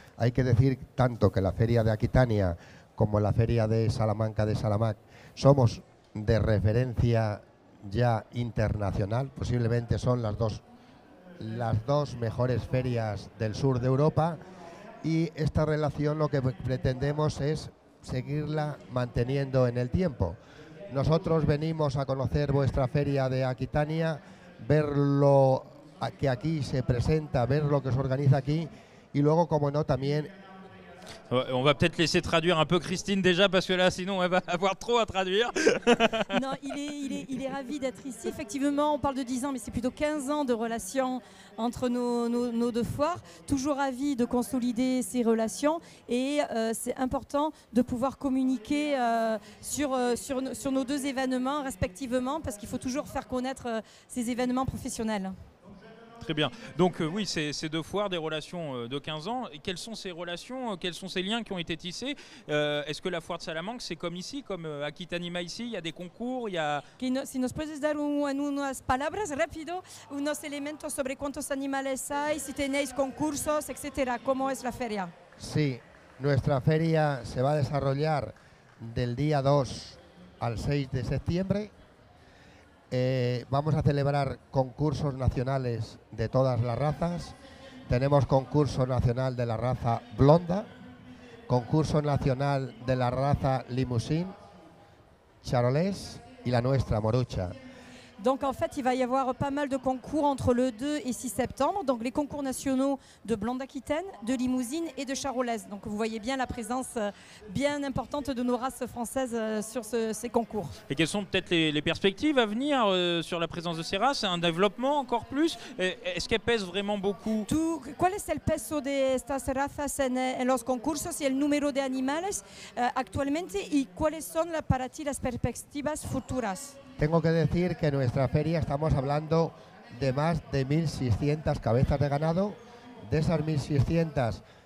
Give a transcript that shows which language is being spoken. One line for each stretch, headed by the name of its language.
Spanish: Hay que decir tanto que la Feria de Aquitania como la Feria de Salamanca de Salamac somos de referencia ya internacional, posiblemente son las dos mejores ferias del sur de Europa, y esta relación lo que pretendemos es seguirla manteniendo en el tiempo. Nosotros venimos a conocer vuestra feria de Aquitania, ver lo que aquí se presenta, ver lo que se organiza aquí, y luego, como no, también...
French: On va peut-être laisser traduire un peu Christine déjà, parce que là sinon elle va avoir trop à traduire. Non, il est ravi d'être ici. Effectivement, on parle de 10 ans, mais c'est plutôt 15 ans de relations entre nos deux foires. Toujours ravi de consolider ces relations, et c'est important de pouvoir communiquer sur nos deux événements respectivement, parce qu'il faut toujours faire connaître ces événements professionnels. Très bien. Donc oui, ces deux foires, des relations de 15 ans. Et quelles sont ces relations, quels sont ces liens qui ont été tissés? Est-ce que la foire de Salamanque, c'est comme ici, comme Aquitanima ici? Il y a des concours, il y a...
Spanish: Si nos puedes dar en unas palabras rápido, unos elementos sobre cuántos animales hay, si tenéis concursos, etcétera. ¿Cómo es la feria? Sí, nuestra feria se va a desarrollar del día 2 al 6 de septiembre. Vamos a celebrar concursos nacionales de todas las razas. Tenemos concurso nacional de la raza Blonda, concurso nacional de la raza Limousin, Charolais y la nuestra, Morucha.
French: Donc en fait, il va y avoir pas mal de concours entre le 2 et 6 septembre. Donc les concours nationaux de Blonde Aquitaine, de Limousine et de Charolaise. Donc vous voyez bien la présence bien importante de nos races françaises sur ces concours. Et quelles sont peut-être les perspectives à venir sur la présence de ces races? Un développement encore plus? Est-ce qu'elles pèsent vraiment beaucoup?
Spanish: ¿Cuál es el peso de estas razas en los concursos y el número de animales actualmente? ¿Y cuáles son para ti las perspectivas futuras? Tengo que decir que en nuestra feria estamos hablando de más de 1.600 cabezas de ganado. De esas 1.600,